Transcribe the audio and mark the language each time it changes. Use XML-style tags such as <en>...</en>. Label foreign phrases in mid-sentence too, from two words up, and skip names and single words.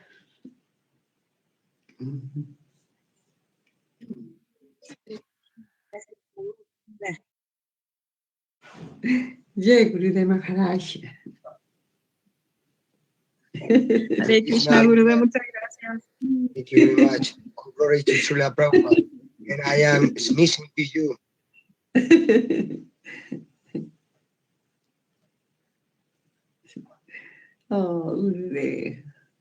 <es>Jai Gurudev Maharaj. Hare Krishna, Gurudev, muchas gracias.</es> <en>Thank you very much. Glory to Srila Prabhupada. And I am sneezing to you. Oh, Gurudev.</en>